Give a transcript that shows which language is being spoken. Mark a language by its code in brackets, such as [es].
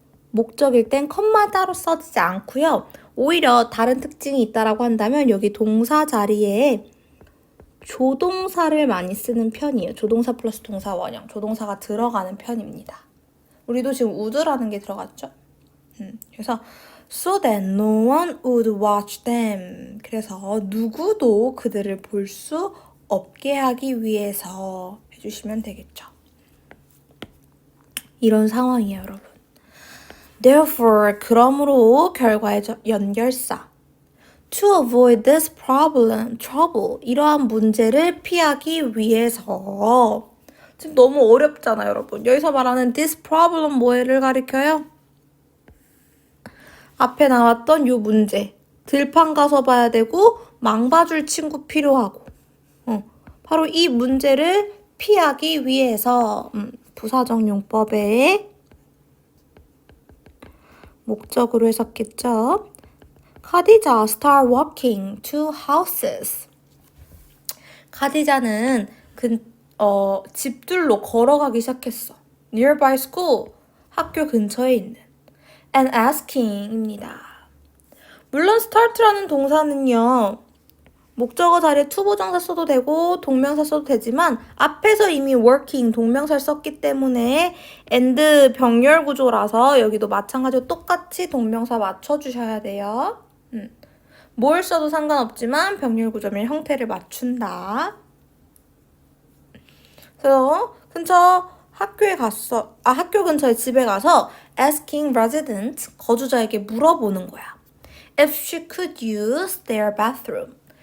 [ko] 목적일 땐 컴마 따로 써지지 않고요. 오히려 다른 특징이 있다라고 한다면 여기 동사 자리에 조동사를 많이 쓰는 편이에요. 조동사 플러스 동사 원형, 조동사가 들어가는 편입니다. 우리도 지금 would라는 게 들어갔죠? 그래서 [en] so that no one would watch them. [ko] 그래서 누구도 그들을 볼 수 없게 하기 위해서 해주시면 되겠죠. 이런 상황이에요, 여러분. Therefore, 그러므로 결과의 연결사. [en] To avoid this problem, trouble, [ko] 이러한 문제를 피하기 위해서. 지금 너무 어렵잖아요, 여러분. 여기서 말하는 this problem 뭐를 가리켜요? 앞에 나왔던 요 문제. 들판 가서 봐야 되고 망봐줄 친구 필요하고. 바로 이 문제를 피하기 위해서 부사적 용법의 목적으로 해석했죠. [en] 카디자 start walking to houses. [ko] 카디자는 집들로 걸어가기 시작했어. [en] nearby school, [ko] 학교 근처에 있는. [en] and asking입니다. [ko] 물론 start라는 동사는요. 목적어 자리에 투부정사 써도 되고 동명사 써도 되지만 앞에서 이미 working 동명사를 썼기 때문에 and 병렬 구조라서 여기도 마찬가지로 똑같이 동명사 맞춰주셔야 돼요. 뭘 써도 상관없지만 병렬 구조면 형태를 맞춘다. 그래서 학교 근처에 집에 가서 [en] asking resident, [ko] 거주자에게 물어보는 거야. [en] If she could use their bathroom.